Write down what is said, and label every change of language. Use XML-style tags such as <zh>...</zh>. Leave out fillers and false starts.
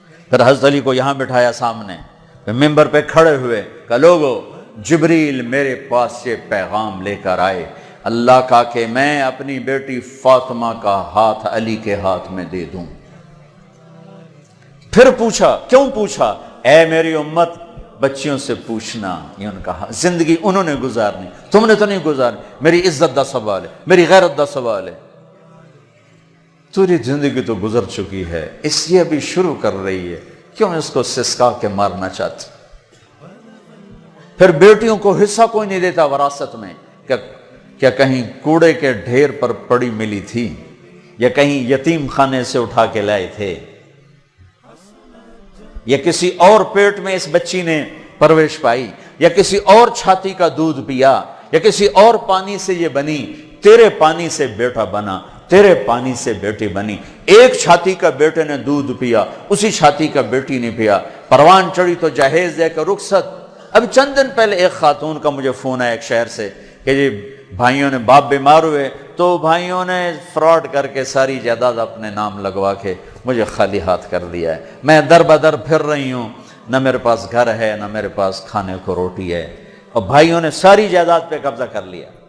<ur>پھر حضرت علی کو یہاں بٹھایا سامنے, ممبر پہ کھڑے ہوئے, کہ لوگو جبریل میرے پاس یہ پیغام لے کر آئے اللہ کا کہ میں اپنی بیٹی فاطمہ کا ہاتھ علی کے ہاتھ میں دے دوں. پھر پوچھا, کیوں پوچھا؟ اے میری امت بچیوں سے پوچھنا, یہ ان کا زندگی انہوں نے گزارنی, تم نے تو نہیں گزارنی.</ur> <pa>میری عزت دا سوال ہے, میری غیرت دا سوال ہے.</pa> <ur>تیری زندگی تو گزر چکی ہے, اس لیے ابھی شروع کر رہی ہے, کیوں اس کو سسکا کے مارنا چاہتی؟ پھر بیٹیوں کو حصہ کوئی نہیں دیتا وراثت میں. کیا کہیں کوڑے کے ڈھیر پر پڑی ملی تھی, یا کہیں یتیم خانے سے اٹھا کے لائے تھے, یا کسی اور پیٹ میں اس بچی نے پرورش پائی, یا کسی اور چھاتی کا دودھ پیا, یا کسی اور پانی سے یہ بنی؟ تیرے پانی سے بیٹا بنا, تیرے پانی سے بیٹی بنی. ایک چھاتی کا بیٹے نے دودھ پیا, اسی چھاتی کا بیٹی نے پیا. پروان چڑھی تو جہیز دے کر رخصت. اب چند دن پہلے ایک خاتون کا مجھے فون آیا ایک شہر سے کہ جی بھائیوں نے باپ بیمار ہوئے تو بھائیوں نے فراڈ کر کے ساری جائیداد اپنے نام لگوا کے مجھے خالی ہاتھ کر دیا ہے. میں در بدر پھر رہی ہوں, نہ میرے پاس گھر ہے نہ میرے پاس کھانے کو روٹی ہے, اور بھائیوں نے ساری جائیداد پہ قبضہ کر لیا.</ur>